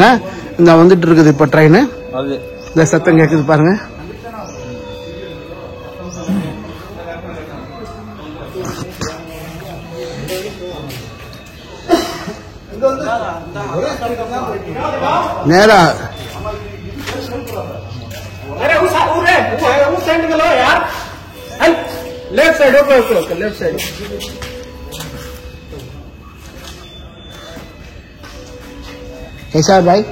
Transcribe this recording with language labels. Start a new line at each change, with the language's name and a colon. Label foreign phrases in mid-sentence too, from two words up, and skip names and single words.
Tamil: இந்த வந்துட்டு இருக்குது இப்ப ட்ரெயின். இந்த சத்தம் கேக்குது பாருங்க.
Hindi: நேரா
English: left side
Hindi: ओके
English: left side
Hindi: कैसा है भाई?